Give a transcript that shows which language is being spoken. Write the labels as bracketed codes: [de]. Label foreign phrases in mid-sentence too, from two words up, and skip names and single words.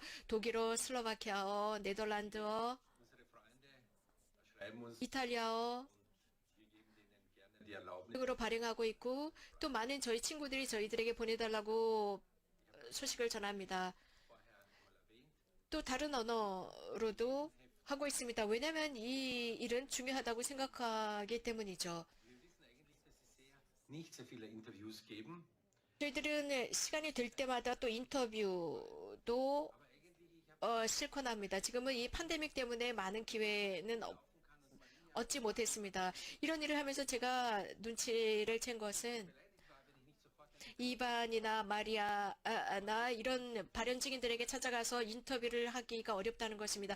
[ko] 독일어, 슬로바키아어, 네덜란드어, 이탈리아어 으로 발행하고 있고 또 많은 저희 친구들이 저희들에게 보내달라고 소식을 전합니다. 또 다른 언어로도 하고 있습니다. 왜냐하면 이 일은 중요하다고 생각하기 때문이죠. [de] Nicht sehr viele Interviews geben. [ko] 저희들은 시간이 될 때마다 또 인터뷰도 실컷 합니다. 지금은 이 팬데믹 때문에 많은 기회는 얻지 못했습니다. 이런 일을 하면서 제가 눈치를 챈 것은 이반이나 마리아나 이런 발현 증인들에게 찾아가서 인터뷰를 하기가 어렵다는 것입니다.